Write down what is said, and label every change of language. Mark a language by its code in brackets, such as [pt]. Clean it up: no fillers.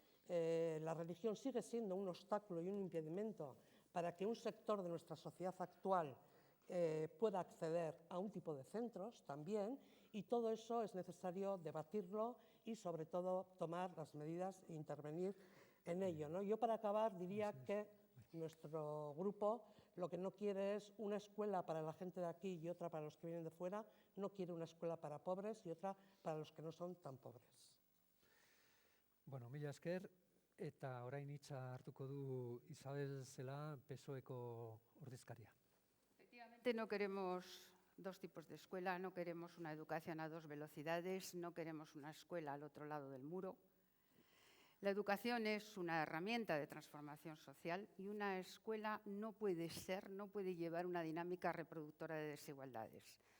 [es] La religión sigue siendo un obstáculo y un impedimento para que un sector de nuestra sociedad actual pueda acceder a un tipo de centros también, y todo eso es necesario debatirlo y, sobre todo, tomar las medidas e intervenir en ello, ¿no? Yo, para acabar, diría que nuestro grupo lo que no quiere es una escuela para la gente de aquí y otra para los que vienen de fuera, no quiere una escuela para pobres y otra para los que no son tan pobres. [eu] Bueno, mila esker, eta orain hitza hartuko du Isabel Zela, PSOEko ordezkaria. [es] Efectivamente, no queremos dos tipos de escuela, no queremos una educación a dos velocidades, no queremos una escuela al otro lado del muro. La educación es una herramienta de transformación social y una escuela no puede llevar una dinámica reproductora de desigualdades.